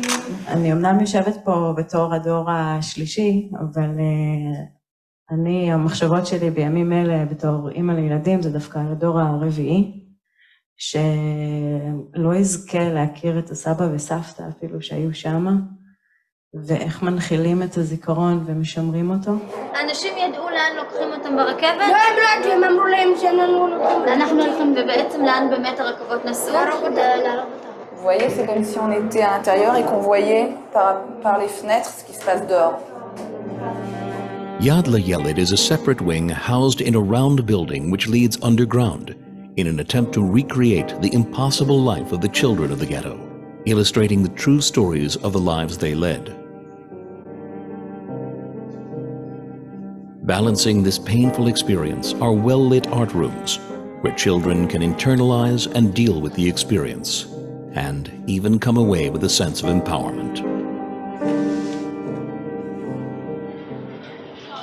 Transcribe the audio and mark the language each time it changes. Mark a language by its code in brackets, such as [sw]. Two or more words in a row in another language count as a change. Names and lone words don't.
[he] אני אמנם יושבת פה בתור הדור השלישי, אבל המחשבות שלי בימים אלה בתור אימא לילדים, זה דווקא על הדור הרביעי, שלא יזכה להכיר את הסבא וסבתא אפילו שהיו שמה, ואיך מנחילים את הזיכרון ומשמרים אותו. האנשים ידעו לאן לוקחים אותם ברכבת? לא, הם לא ידעו, הם אמרו להם שאנחנו לוקחים. אנחנו הולכים, ובעצם לאן באמת הרכבות נסעו? להרוג אותם. [fr] Vous voyez, c'est comme si on était à l'intérieur et qu'on voyait par les fenêtres ce qui se passe dehors. [en] Yad LaYeled is a separate wing housed in a round building which leads underground in an attempt to recreate the impossible life of the children of the ghetto, illustrating the true stories of the lives they led. Balancing this painful experience are well-lit art rooms where children can internalize and deal with the experience and even come away with a sense of empowerment.